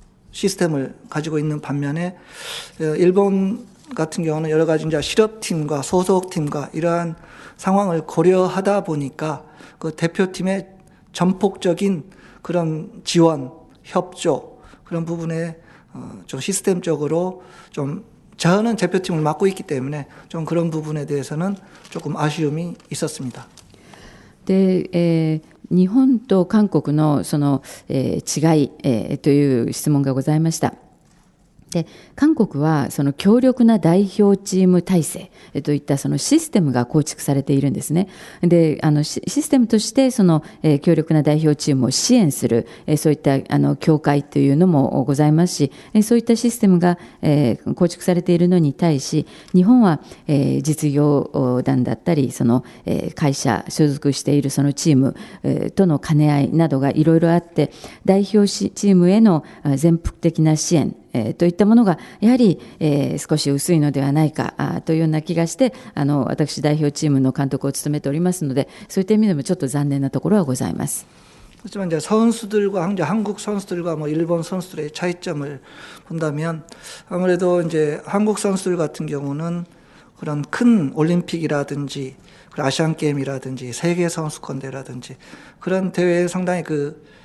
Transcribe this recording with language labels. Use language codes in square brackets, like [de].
[ko] 시스템을 가지고 있는 반면에 일본 같은 경우는 여러 가지 이제 실업팀과 소속팀과 이러한 상황을 고려하다 보니까 그 대표팀의 전폭적인 그런 지원, 협조 그런 부분에 좀 시스템적으로 좀 저는 대표팀을 맡고 있기 때문에 좀 그런 부분에 대해서는 조금 아쉬움이 있었습니다. [ja] で、日本と韓国のその、違い、という質問がございました。で、韓国はその強力な代表チーム体制といったそのシステムが構築されているんですね。で、システムとしてその、強力な代表チームを支援する、そういった協会というのもございますし、そういったシステムが、構築されているのに対し、日本は、実業団だったりその、会社所属しているそのチーム、との兼ね合いなどがいろいろあって、代表チームへの全幅的な支援といったものがやはり、少し薄いのではないかというような気がして、私代表チームの監督を務めておりますので、そういった意味でもちょっと残念なところはございます。 [ko] 하지만 이제 선수들과 이제 한국 선수들과 뭐 일본 선수들의 차이점을 본다면 아무래도 이제 한국 선수들 같은 경우는 그런 큰 올림픽이라든지 아시안 게임이라든지 세계 선수권 대회라든지 그런 대회에 상당히 그